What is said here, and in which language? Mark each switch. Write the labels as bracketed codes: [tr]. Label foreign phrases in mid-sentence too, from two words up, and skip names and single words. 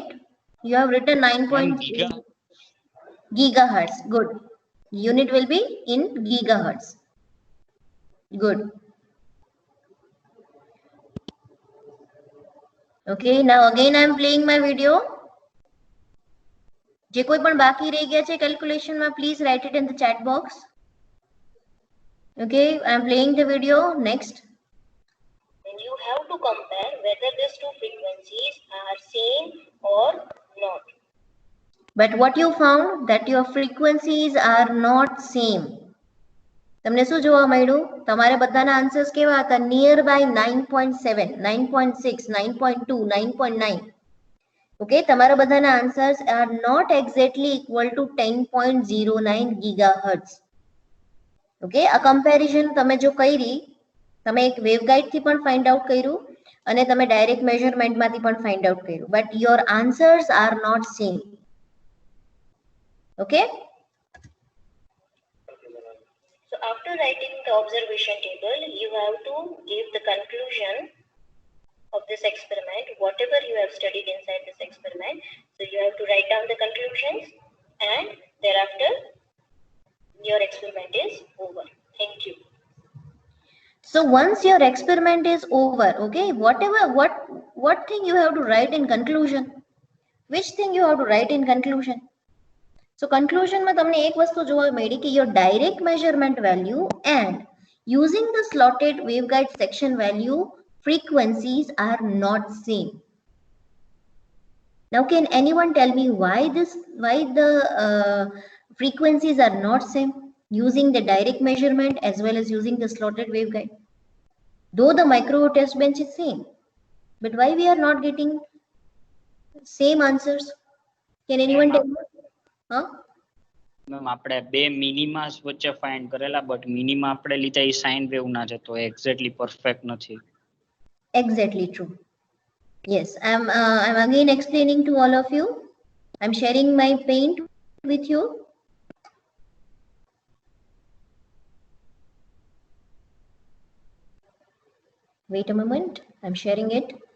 [en] You have written 9.8 gigahertz. Good. Unit will be in gigahertz. Good. Okay. Now again I am playing my video. [gu] જે કોઈ પણ બાકી રહી ગયા છે calculation માં, [en] please write it in the chat box. Okay, I am playing the video. Next. And you have to compare whether these two frequencies are same or not. But what you found that your frequencies are not same. [gu] તમને શું જોવા મળ્યું? તમારે બધાના આન્સર્સ કેવા હતા? [en] near by 9.7, 9.6, 9.2, 9.9. Okay, [gu] તમારા બધાના આન્સર્સ [en] are not exactly equal to 10.09 gigahertz. [gu] Okay, આ comparison તમે જો કરી, તમે એક waveguide થી પણ [en] find out [gu] કર્યું અને તમે [en] direct measurement [gu] માંથી પણ [en] find out [gu] કર્યું, [en] but your answers are not same. Okay. So after writing the observation table, you have to give the conclusion of this experiment, whatever you have studied inside this experiment. So you have to write down the conclusions and thereafter your experiment is over. Thank you. So once your experiment is over, okay, what thing you have to write in conclusion? Which thing you have to write in conclusion? So conclusion [gu] માં તમને એક વસ્તુ જોવા મળી કે [en] your direct measurement value and using the slotted waveguide section value frequencies are not same. Now can anyone tell me why the frequencies are not same using the direct measurement as well as using the slotted waveguide? Though the micro test bench is same, but why we are not getting same answers? Can anyone tell me? Huh? [gu] મેમ આપણે બે મિનિમાસ વચ્ચે ફાઇન્ડ કરેલા બટ મિનિમા આપણે લીધા એ [en] sine wave [gu] ના છે તો [en] exactly perfect [gu] નથી. [en] Exactly true. Yes, I'm again explaining to all of you. I'm sharing my paint with you. Wait a moment, I'm sharing it.